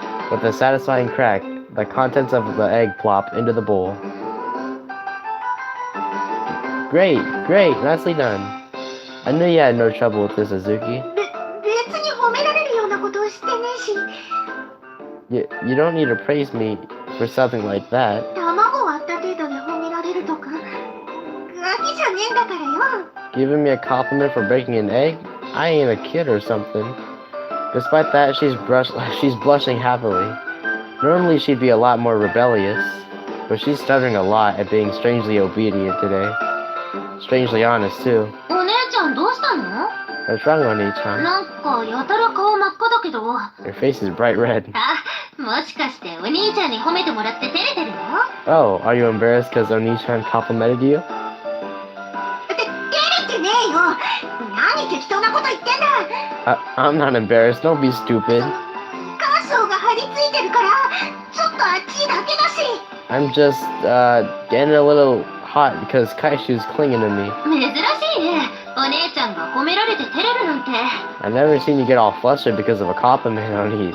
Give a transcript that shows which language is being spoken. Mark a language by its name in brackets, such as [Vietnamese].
[English] With a satisfying crack, the contents of the egg plop into the bowl. Great, nicely done. I knew you had no trouble with this, Izuki. [Japanese] 別に褒められるようなことをしてねえし。 [English] You don't need to praise me for something like that. [Japanese] 卵割った程度で褒められるとか。ガキじゃねえんだからよ。 [English] Giving me a compliment for breaking an egg? I ain't a kid or something. Despite that, she's blushing happily. Normally she'd be a lot more rebellious, but she's stuttering a lot at being strangely obedient today. Strangely honest, too. [Japanese] お姉ちゃんどうしたの？ [English] What's wrong, Oni-chan? [Japanese] なんかやたら顔真っ赤だけど。 [English] Your face is bright red. [Japanese] あ、もしかしてお兄ちゃんに褒めてもらって照れてるの？ [English] Oh, are you embarrassed because Oni-chan complimented you? [Japanese] 照れてねえよ。何適当なこと言ってんだ。 [English] I'm not embarrassed. Don't be stupid. [Japanese] カーソーが張り付いてるから、ちょっとあっちだけだし。 [English] I'm just, getting a little hot because Kaishu's clinging to me. [Japanese] 珍しいね。おお姉ちゃんが褒められて照れるなんて。 [English] I've never seen you get all flustered because of a compliment on each,